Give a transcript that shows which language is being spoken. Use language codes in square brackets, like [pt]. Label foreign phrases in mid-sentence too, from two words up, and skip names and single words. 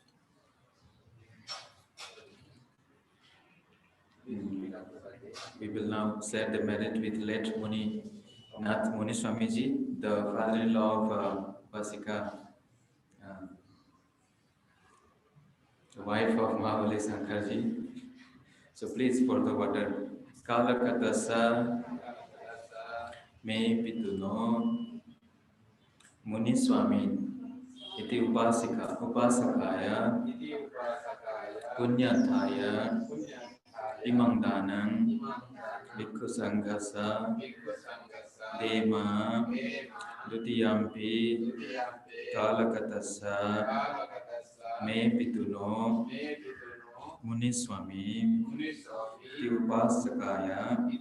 [en] We will now share the merit with late Muni Nath Muniswamiji, the father-in-law of Vasika, the wife of Mahavali Sankarji. So please pour the water. [pi] Kalakatasa me pituno Muniswami iti upasakaya punyathaya imang danang bhikkhu sanghasa dema dutiyampi kalakatasa me pituno Muniswami iti upasakaya